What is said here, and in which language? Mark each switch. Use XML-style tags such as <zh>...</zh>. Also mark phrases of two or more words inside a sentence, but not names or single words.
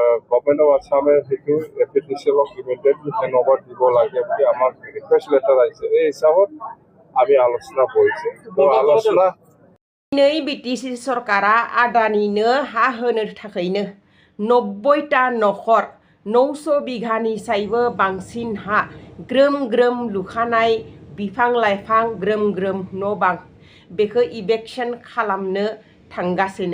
<as>গভৰ্ণমেণ্ট অফ আছামে সেইটো এপিডিচিএলক</as> <en>immediately handover</en> <as>দিব লাগে বুলি আমাক</as> <en>request letter</en> <as>আহিছে। এই হিচাপত আমি আলোচনা কৰিছে। আলোচনা</as> <brx>नै बिटिसि सरकारा आदानिनो हा होनो थाखायनो 90टा नखर 900 बिघानि सायबो बांसिन हा ग्रोम ग्रोम लुखानाय बिफां लाइफां ग्रोम ग्रोम न' बां बेखौ इभेक्सन खालामनो थांगासिनो।</brx>